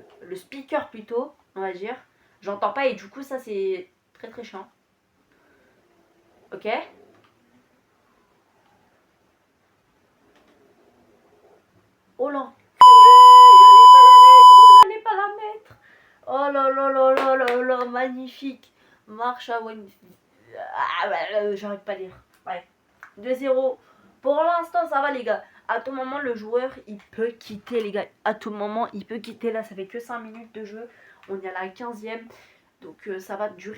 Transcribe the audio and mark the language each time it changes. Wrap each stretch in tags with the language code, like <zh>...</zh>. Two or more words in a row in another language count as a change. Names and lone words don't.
<fr>Le speaker plutôt, on va dire. J'entends pas et du coup, ça c'est très chiant. Ok. Oh là. J'allais pas la mettre. Oh là là là là là là, magnifique. Marche à Wayne. J'arrive pas à lire. Ouais. 2-0. Pour l'instant, ça va, les gars. À tout moment, le joueur, il peut quitter, les gars. À tout moment, il peut quitter. Là, ça fait que 5 minutes de jeu. On est à la 15e.</fr>